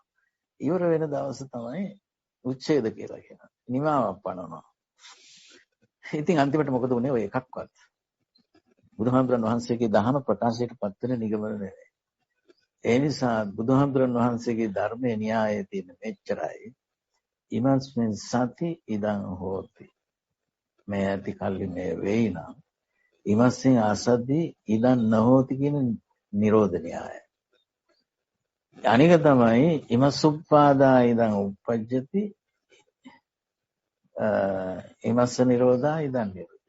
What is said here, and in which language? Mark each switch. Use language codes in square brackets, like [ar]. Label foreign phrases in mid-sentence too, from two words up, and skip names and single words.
[si] ඉවර වෙන දවස තමයි උච්ඡේද කියලා කියනවා. නිමාවක් පනවනවා. ඉතින් අන්තිමට මොකද වුනේ? ඔය එකක්වත් බුදුහාමුදුරන් වහන්සේගේ දහම ප්‍රකාශයට පත් වෙන නිගමන නෙවෙයි. ඒ නිසා බුදුහාමුදුරන් වහන්සේගේ ධර්මයේ න්‍යායයේ තියෙන මෙච්චරයි. [pi] ඉමස්මින් සති ඉදං හෝති. [si] මේ ඇති කල්ලි මේ වෙයි නම් [pi] ඉමස්සින් අසද්දී ඉදන් නොහෝති [si] කියන නිරෝධ න්‍යාය. අනික තමයි [pi] ඉමස්සුප්පාදා ඉදන් උප්පජ්ජති ඉමස්ස නිරෝධා ඉදන් නිරෝධති.